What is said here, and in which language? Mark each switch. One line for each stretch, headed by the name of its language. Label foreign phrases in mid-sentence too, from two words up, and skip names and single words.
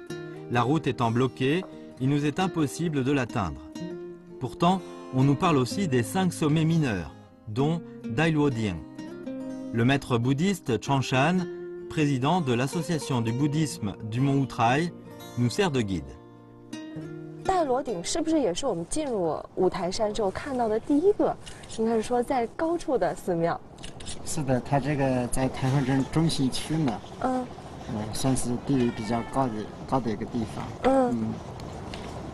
French: La route étant bloquée, il nous est impossible de l'atteindre. Pourtant, on nous parle aussi des 5 sommets mineurs, dont Dailuodian. Le maître bouddhiste Changshan, président de l'association du bouddhisme du mont Outraï, nous sert de guide.
Chinese: 戴罗顶是不是也是我们进入五台山之后看到的第一个，应该是说在高处的寺庙？是的，它这个在台湾镇中心区呢，算是地位比较高的一个地方。